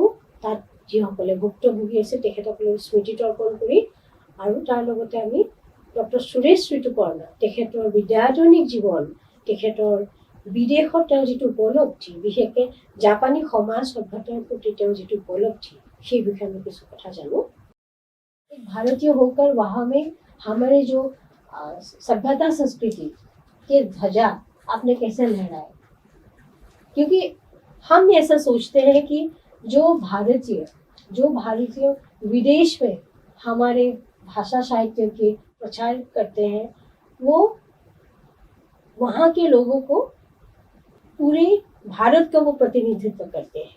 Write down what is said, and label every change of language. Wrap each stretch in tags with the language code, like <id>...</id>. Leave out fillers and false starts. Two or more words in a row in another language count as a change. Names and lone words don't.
<as>তাত যিসকলে ভুক্তভোগী আছে তেখেতসকলক স্মৃতি তৰ্পণ কৰি আৰু তাৰ লগতে আমি ডক্টৰ সুৰেশ ঋতুপৰ্ণ তেখেতৰ বিদ্যায়তনিক জীৱন, তেখেতৰ বিদেশত তেওঁ যিটো উপলব্ধি, বিশেষকৈ জাপানী সমাজ সভ্যতাৰ প্ৰতি তেওঁ যিটো উপলব্ধি, সেই বিষয়ে আমি কিছু কথা জানো।</as> <hi>भारतीय होकर वहाँ में हमारे जो सभ्यता संस्कृति के ध्वजा आपने कैसे लहराए? क्योंकि हम ऐसा सोचते हैं कि जो भारतीय विदेश में हमारे भाषा साहित्य के प्रचार करते हैं, वो वहाँ के लोगों को पूरे भारत का वो प्रतिनिधित्व करते हैं।</hi>